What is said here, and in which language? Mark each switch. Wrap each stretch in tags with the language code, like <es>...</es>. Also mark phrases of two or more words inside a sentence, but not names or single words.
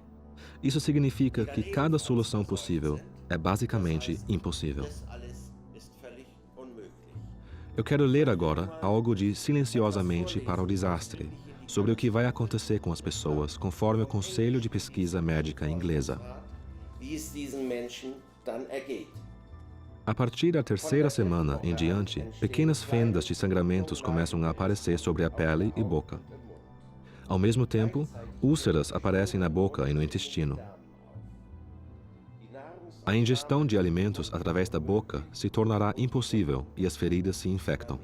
<pt>Isso significa que cada solução possível é basicamente impossível. Eu quero ler agora algo de Silenciosamente para o Desastre, sobre o que vai acontecer com as pessoas conforme o Conselho de Pesquisa Médica Inglesa.</pt> <de>Wie es diesen Menschen dann ergeht.</de> <pt>A partir da terceira semana em diante, pequenas fendas de sangramentos começam a aparecer sobre a pele e boca. Ao mesmo tempo, úlceras aparecem na boca e no intestino. A ingestão de alimentos através da boca se tornará impossível e as feridas se infectam.</pt>